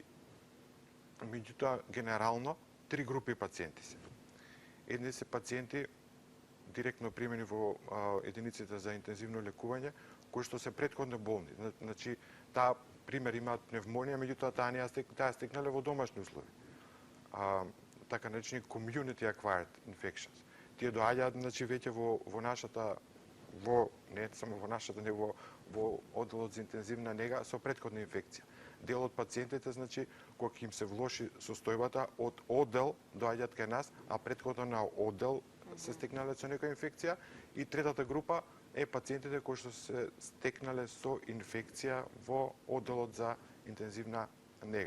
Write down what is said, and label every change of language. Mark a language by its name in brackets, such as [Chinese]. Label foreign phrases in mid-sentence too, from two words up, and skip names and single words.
[Macedonian] Меѓутоа, генерално, 3 групи пациенти се. Едни се пациенти директно примени во единиците за интензивно лекување, кои што се претходно болни. Значи, таа пример имаат пневмонија, меѓутоа таа стекнале во домашни услови. Така наречени [English] community acquired infections. [Macedonian] Тие доаѓаат, значи, веќе во нашата, не само во нашата, не во одделот за интензивна нега со претходна инфекција. Дел од пациентите, значи, кога им се влоши состојбата, од оддел доаѓаат кај нас, а претходно на оддел се стекнале со некоја инфекција, и третата група е пациентите кои што се стекнале со инфекција во одделот за интензивна нега.